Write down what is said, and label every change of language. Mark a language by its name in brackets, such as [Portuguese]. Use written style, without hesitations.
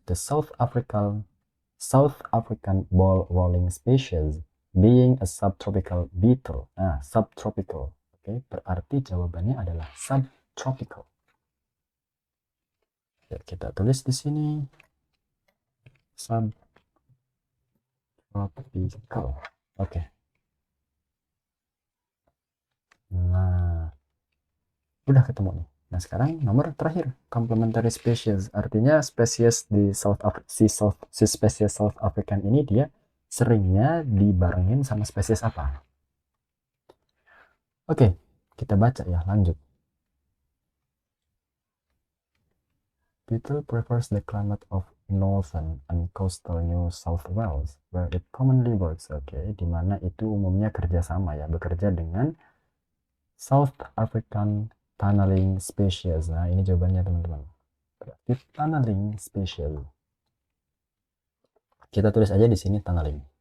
[English] The South African ball rolling species being a subtropical beetle. [Indonesian] Nah, subtropical. Oke, berarti jawabannya adalah subtropical. Ya, kita tulis di sini subtropical. Oke. Nah, udah ketemu nih. Nah, sekarang nomor terakhir, complementary species. Artinya spesies di spesies South African ini dia seringnya dibarengin sama spesies apa? Oke, kita baca ya, lanjut. [English] Beetle prefers the climate of northern and coastal New South Wales, where it commonly works. [Indonesian] Oke, dimana itu umumnya kerjasama ya, bekerja dengan South African tunneling species. Nah, ini jawabannya teman-teman. Berarti tunneling species. Kita tulis aja di sini tunneling.